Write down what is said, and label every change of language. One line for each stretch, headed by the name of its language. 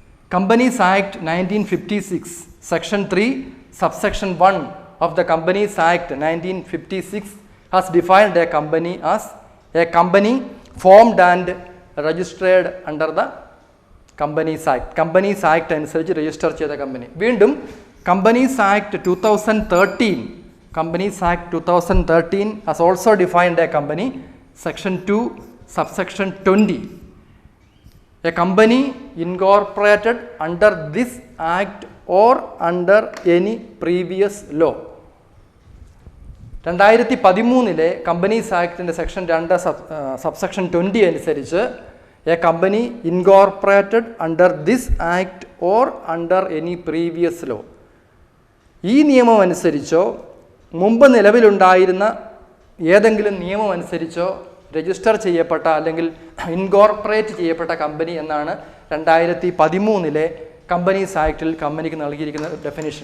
English: Companies Act 1956 Section 3 Subsection 1 of the Companies Act 1956 has defined a company as a company formed and registered under the Companies Act.
Malayalam: Companies Act അനുസരിച്ച് register ചെയ്ത company. വീണ്ടും
English: Companies Act 2013 has also defined a company. Section 2 Subsection 20. A company incorporated under this act or under any previous law.
Malayalam: 2013 companies ആക്ടിൻ്റെ section 2 subsection 20 അനുസരിച്ച്
English: A company incorporated under this act or under any previous law.
Malayalam: ഈ നിയമം അനുസരിച്ചോ മുമ്പ് നിലവിലുണ്ടായിരുന്ന ഏതെങ്കിലും നിയമം അനുസരിച്ചോ register ചെയ്യപ്പെട്ട അല്ലെങ്കിൽ incorporate ചെയ്യപ്പെട്ട കമ്പനി എന്നാണ് 2013 കമ്പനീസ് ആക്ടിൽ കമ്പനിക്ക് നൽകിയിരിക്കുന്ന ഡെഫിനിഷൻ.